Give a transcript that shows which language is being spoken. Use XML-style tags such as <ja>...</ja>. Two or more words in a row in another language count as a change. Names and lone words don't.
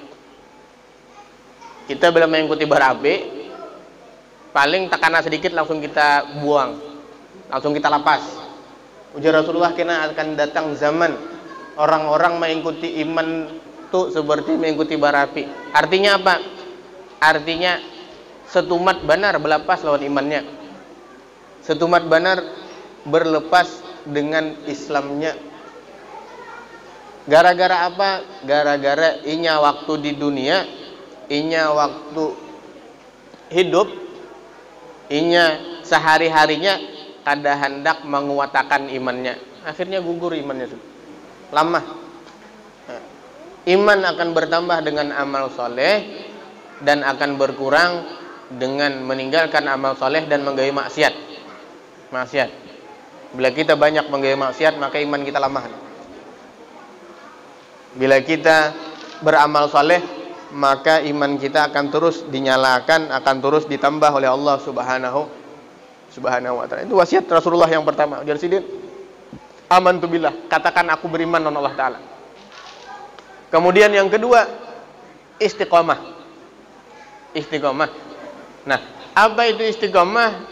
<id>Kita bila mengikuti bara api, paling tekanan sedikit langsung kita buang, langsung kita lapas. Ujar Rasulullah, kena akan datang zaman orang-orang mengikuti iman itu seperti mengikuti bara api. Artinya apa?</id> <bjn>Artinya setumat banar berlepas lawan imannya, setumat banar berlepas dengan Islamnya. Gara-gara apa? Gara-gara inya waktu di dunia, inya waktu hidup, inya sehari-harinya kada hendak menguatakan imannya, akhirnya gugur imannya, lemah.</bjn> <id>Iman akan bertambah dengan amal soleh dan akan berkurang dengan meninggalkan amal soleh dan menggawe maksiat. Bila kita banyak menggawe maksiat, maka iman kita lemah. Bila kita beramal soleh, maka iman kita akan terus dinyalakan, akan terus ditambah oleh Allah</id> <ar>سبحانه وتعالى.</ar> <id>Itu wasiat Rasulullah yang pertama. Ujar Sidin,</id> <ar>آمنت بالله,</ar> <id>katakan aku beriman dengan Allah Ta'ala. Kemudian yang kedua, istiqomah. Nah, apa itu istiqomah?</id>